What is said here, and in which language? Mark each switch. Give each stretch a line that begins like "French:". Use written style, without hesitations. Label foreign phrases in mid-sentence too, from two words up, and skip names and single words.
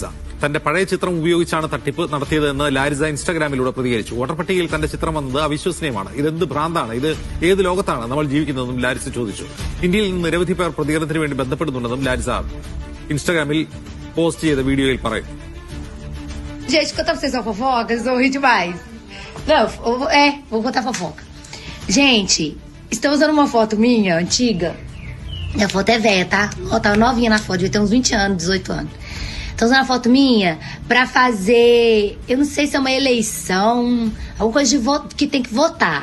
Malayalam: തന്റെ പഴയ ചിത്രം ഉപയോഗിച്ചാണ് തട്ടിപ്പ് നടത്തിയതെന്ന് ലാരിസ ഇൻസ്റ്റാഗ്രാമിലൂടെ പ്രതികരിച്ചു. വോട്ടർ പട്ടികയിൽ തന്റെ ചിത്രം വന്നത് അവിശ്വസനീയമാണ്, ഇതെന്ത് ഭ്രാന്താണ്, ഇത് ഏത് ലോകത്താണ് നമ്മൾ ജീവിക്കുന്നതെന്നും ലാരിസ ചോദിച്ചു. ഇന്ത്യയിൽ നിന്ന് നിരവധി പേർ പ്രതികരണത്തിന് വേണ്ടി ബന്ധപ്പെടുന്നുണ്ടെന്നും ലാരിസ ഇൻസ്റ്റാഗ്രാമിൽ പോസ്റ്റ് ചെയ്ത വീഡിയോയിൽ പറയുന്നു.
Portuguese: Gente, contar pra vocês uma fofoca, eu ri demais. Não, vou contar fofoca. Gente, estão usando uma foto minha, antiga. Minha foto é velha, tá? Ó, tava novinha na foto, devia ter uns 20 anos, 18 anos. Estão usando a foto minha pra fazer, eu não sei se é uma eleição, alguma coisa de voto, que tem que votar.